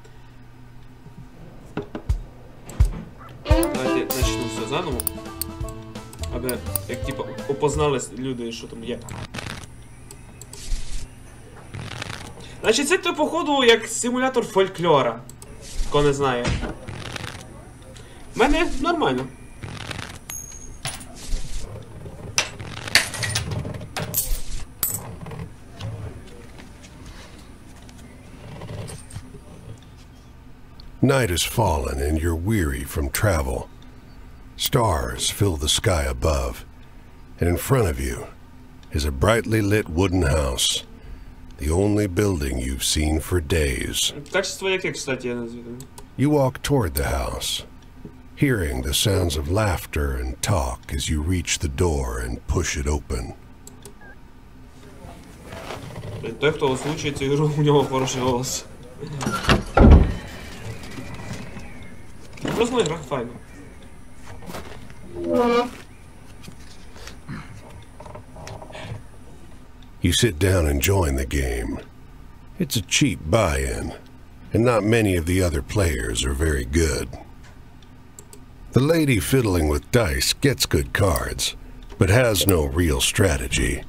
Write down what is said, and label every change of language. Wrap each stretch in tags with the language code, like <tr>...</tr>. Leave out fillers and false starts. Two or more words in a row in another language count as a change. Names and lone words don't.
<uk>Давайте почну все заново. Аби, як типу, опознали люди, що там є. Значить, це то, походу, як симулятор фольклора. Хто не знає. В мене нормально.</uk> <en>Night has fallen and you're weary from travel. Stars fill the sky above, and in front of you is a brightly lit wooden house, the only building you've seen for days.</en> <uk>Качество яке, кстати, я не знаю.</uk> <en>You walk toward the house, hearing the sounds of laughter and talk as you reach the door and push it open.</en> <uk>Той, хто озвучує цю ігру, у нього хороший голос. Просто гра файна.</uk> <en>You sit down and join the game. It's a cheap buy-in, and not many of the other players are very good. The lady fiddling with dice gets good cards, but has no real strategy.</en>